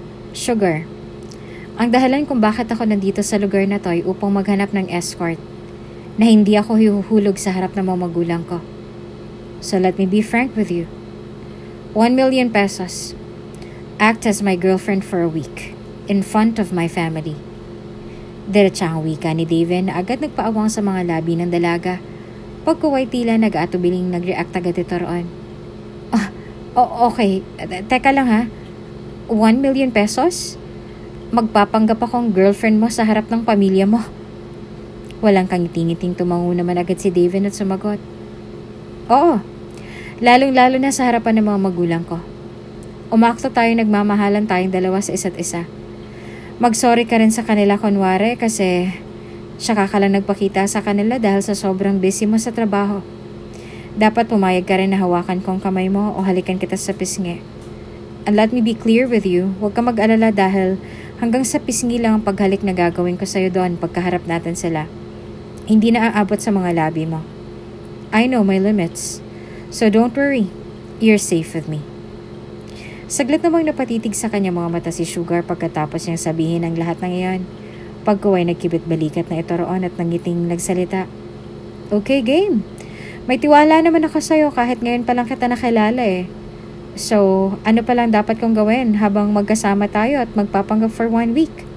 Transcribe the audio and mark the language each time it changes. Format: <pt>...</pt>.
<tl>Sugar, ang dahilan kung bakit ako nandito sa lugar na to ay upang maghanap ng escort na hindi ako hihuhulog sa harap ng mga magulang ko.</tl> <en>So let me be frank with you. 1 million pesos. Act as my girlfriend for a week in front of my family.</en> <tl>Diretsahang wika ni Daven na agad nagpaawang sa mga labi ng dalaga. Pagkuway tila nag-atubiling nag-react agad ito roon. Okay. Teka lang ha.</tl> <en>1 million pesos?</en> <tl>Magpapanggap akong girlfriend mo sa harap ng pamilya mo. Walang kangiting-ngiting tumango naman agad si Daven at sumagot. Oo. Lalong-lalo na sa harapan ng mga magulang ko. Umakto tayo nagmamahalan tayong dalawa sa isa't isa. Mag-sorry ka rin sa kanila kunwari kasi saka ka lang nagpakita sa kanila dahil sa sobrang busy mo sa trabaho. Dapat pumayag ka rin na hawakan kong kamay mo o halikan kita sa pisngi.</tl> <en>And let me be clear with you,</en> <tl>huwag ka mag-alala dahil hanggang sa pisngi lang ang paghalik na gagawin ko sa'yo doon pagkaharap natin sila. Hindi na aabot sa mga labi mo.</tl> <en>I know my limits. So don't worry, you're safe with me.</en> <tl>Saglit namang napatitig sa kanya mga mata si Sugar pagkatapos niyang sabihin ang lahat ng iyon. Pagkuway nagkibit balikat na ito roon at nangiting nagsalita. Okay, game. May tiwala naman ako sa'yo kahit ngayon pa lang kita nakilala eh. So, ano pa lang dapat kong gawin habang magkasama tayo at magpapanggap</tl> <en>for 1 week?</en>